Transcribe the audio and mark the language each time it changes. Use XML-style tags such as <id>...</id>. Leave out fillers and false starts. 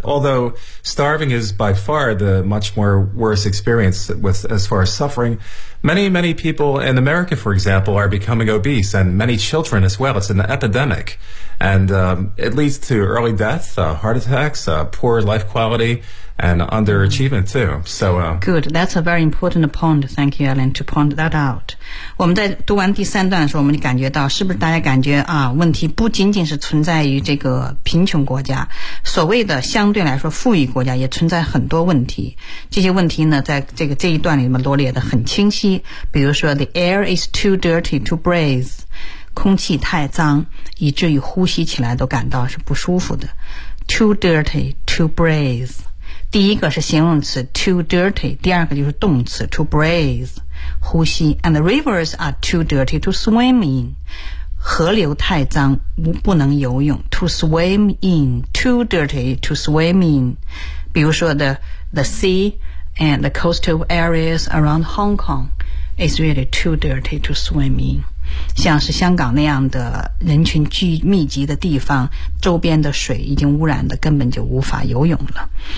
<en>Although starving is by far the much more worse experience with as far as suffering, many, many people in America, for example, are becoming obese, and many children as well. It's an epidemic, and it leads to early death, heart attacks, poor life quality,and underachievement too. So, good. That's a very important point. Thank you, Alan, to point that out.</en> <zh>我们在读完第三段的时候，我们就感觉到是不是大家感觉啊，问题不仅仅是存在于这个贫穷国家，所谓的相对来说富裕国家也存在很多问题。这些问题呢，在这一段里面罗列的很清晰。比如说 ， the air is too dirty to breathe. 空气太脏，以至于呼吸起来都感到是不舒服的。 Too dirty to breathe。第一个是形容词 too dirty， 第二个就是动词 to breathe， 呼吸。</zh> <en>And the rivers are too dirty to swim in。</en> <zh>河流太脏，不能游泳。 To swim in, too dirty to swim in。</zh> <en>比如说 the sea and the coastal areas around Hong Kong is really too dirty to swim in。</en> <zh>像是香港那样的人群聚密集的地方，周边的水已经污染的根本就无法游泳了。</zh>